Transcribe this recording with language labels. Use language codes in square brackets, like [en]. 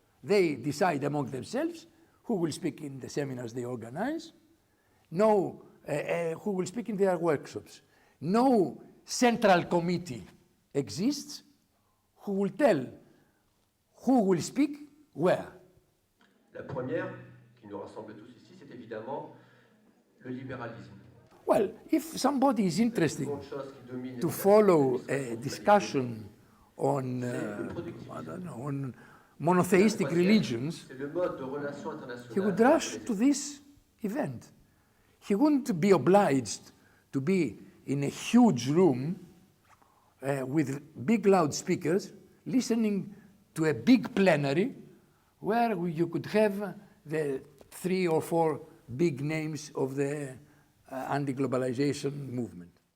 [en] They decide among themselves who will speak in the seminars they organize, who will speak in their workshops. No central committee exists who will tell who will speak where. [fr] La première, qui nous rassemble tous ici, c'est évidemment le libéralisme. [en] Well, if somebody is interested to follow a discussion on, I don't know, on monotheistic religions, he would rush to this event. He wouldn't be obliged to be in a huge room with big loudspeakers, listening to a big plenary where you could have the 3 or 4 big names of the anti-globalization movement.